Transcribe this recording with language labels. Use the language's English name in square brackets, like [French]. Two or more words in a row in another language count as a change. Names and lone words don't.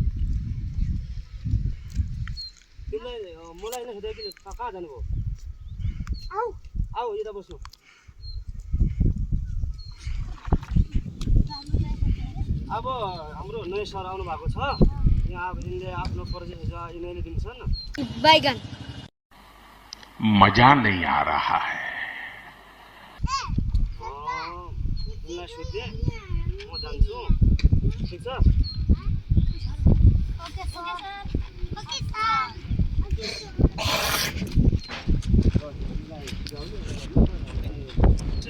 [Nepali] तिमीलाई मलाई नै सोधेको किन कहाँ जानु भयो आऊ आऊ यता बस्नु अब हाम्रो नयाँ सर आउनु भएको छ यहाँ अब यिनले आफ्नो परिचय यिनीहरूले दिन्छन् बैगन [Hindi] मजा नहीं आ रहा है [Nepali] यिनलाई सोधेँ म जान्छु ठिक छ [English] okay sir okay sir